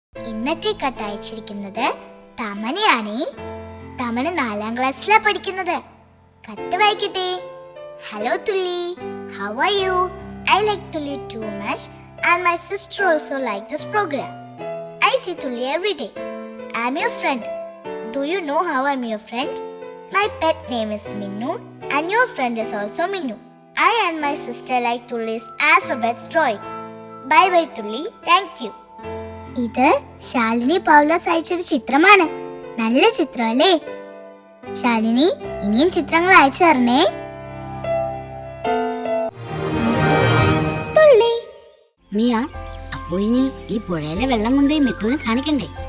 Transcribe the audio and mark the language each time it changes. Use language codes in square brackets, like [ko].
[ml] ഇന്നത്തെ കത്ത് അയച്ചിരിക്കുന്നത് തമനയാണേ. തമന 4ാം ക്ലാസ്സിലാ പഠിക്കുന്നത്. കത്ത് വായിക്കട്ടെ. [en] Hello Tulli, how are you? I like Tulli too much and my sister also like this program. I see Tulli every day. I'm your friend. Do you know how I'm your friend? My pet name is Minnu and your friend is also Minnu. I and my sister like Tulli's alphabets drawing. Bye bye Tulli. Thank you. [ml] ഇത് ശാലിനി പൗലോസ് അയച്ചൊരു ചിത്രമാണ്. നല്ല ചിത്രം അല്ലേ? ശാലിനി, ഇനിയും ചിത്രങ്ങൾ അയച്ചു തരണേ. തുള്ളി. മിയ, അപ്പോ ഇനി ഈ പുഴയിലെ വെള്ളം കൊണ്ടുപോയി മിട്ടുവിനെ കാണിക്കണ്ടേ?